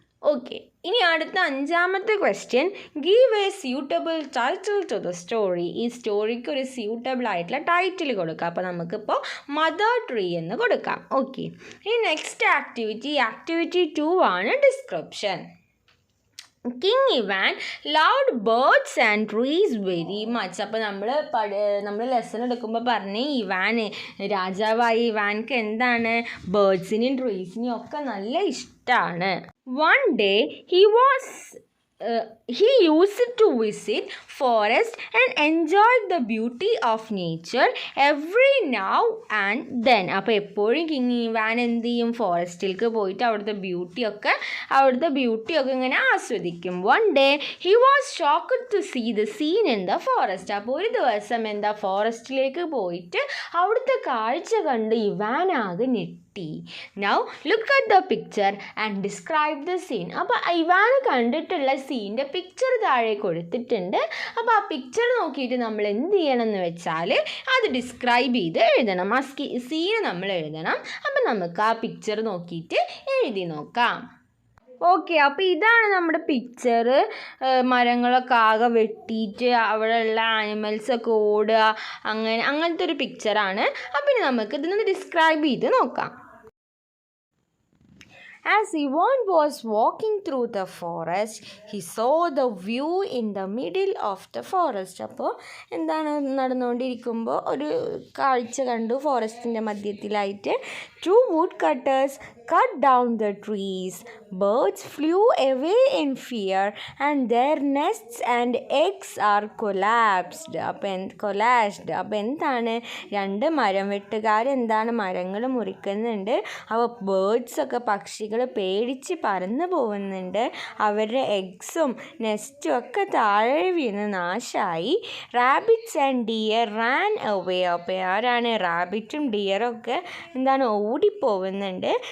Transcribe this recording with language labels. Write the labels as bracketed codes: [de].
[ml] Okay, ഇനി അടുത്ത അഞ്ചാമത്തെ question, [en] Give a suitable title to the story. [ml] ഈ സ്റ്റോറിക്ക് ഒരു സ്യൂട്ടബിൾ ആയിട്ടുള്ള ടൈറ്റിൽ കൊടുക്കാം. അപ്പോൾ നമുക്കിപ്പോൾ മദർ ട്രീ എന്ന് കൊടുക്കാം. ഓക്കെ, ഇനി നെക്സ്റ്റ് ആക്ടിവിറ്റി 2 ആണ് description. [en] King Ivan loved birds and trees very much. [ml] അപ്പോൾ നമ്മൾ ലെസൺ എടുക്കുമ്പോൾ പറഞ്ഞ് രാജാവായ ഇവാൻക്ക് എന്താണ്, ബേർഡ്സിനെയും ട്രീസിനെയും ഒക്കെ നല്ല ഇഷ്ടമാണ്. [en] One day he was he used to visit forest and enjoy the beauty of nature every now and then. [ml] അപ്പോൾ എപ്പോഴും കിങ് ഇവാൻ എന്ത് ചെയ്യും, ഫോറസ്റ്റിലേക്ക് പോയിട്ട് അവിടുത്തെ ബ്യൂട്ടിയൊക്കെ ഇങ്ങനെ ആസ്വദിക്കും. [en] One day he was shocked to see the scene in the forest. [ml] അപ്പോൾ ഒരു ദിവസം ഫോറസ്റ്റിലേക്ക് പോയിട്ട് അവിടുത്തെ കാഴ്ച കണ്ട് ഇവാൻ ആകെ ഞെട്ടി. [en] Now look at the picture and describe the scene. [ml] അപ്പോൾ ഇവാൻ കണ്ടിട്ടുള്ള സീൻ്റെ പിക്ചർ താഴെ കൊടുത്തിട്ടുണ്ട്. അപ്പോൾ ആ പിക്ചർ നോക്കിയിട്ട് നമ്മൾ എന്ത് ചെയ്യണം എന്ന് വെച്ചാൽ അത് ഡിസ്ക്രൈബ് ചെയ്ത് എഴുതണം. ആ സീന് നമ്മൾ എഴുതണം. അപ്പോൾ നമുക്ക് ആ പിക്ചർ നോക്കിയിട്ട് എഴുതി നോക്കാം. ഓക്കെ, അപ്പോൾ ഇതാണ് നമ്മുടെ പിക്ചർ. മരങ്ങളൊക്കെ ആകെ വെട്ടിയിട്ട് അവിടെയുള്ള ആനിമൽസൊക്കെ ഓടുക, അങ്ങനത്തെ ഒരു പിക്ചറാണ്. അപ്പോൾ ഇനി നമുക്ക് ഇതൊന്ന് ഡിസ്ക്രൈബ് ചെയ്ത് നോക്കാം. [en] As Ivan was walking through the forest, he saw the view in the middle of the forest. [ml] അപ്പോൾ എന്താണ് നടന്നുകൊണ്ടിരിക്കുമ്പോൾ ഒരു കാഴ്ച കണ്ടു. ഫോറസ്റ്റിൻ്റെ മധ്യത്തിലായിട്ട് [en] two woodcutters cut down the trees. Birds flew away in fear and their nests and eggs are collapsed. [ml] അപ്പോൾ എന്താണ്, രണ്ട് മരം വെട്ടുകാർ എന്താണ് മരങ്ങൾ മുറിക്കുന്നുണ്ട്. അപ്പോൾ ബേർഡ്സൊക്കെ പക്ഷികൾ പേടിച്ച് പറന്നു പോകുന്നുണ്ട്. അവരുടെ എഗ്സും നെസ്റ്റും ഒക്കെ താഴെ വീണ് നാശമായി. [en] Rabbits and deer ran away. [ml] അപ്പോൾ ആരാണ്, റാബിറ്റും ഡിയറൊക്കെ എന്താണ് ഓടിപ്പോകുന്നുണ്ട്.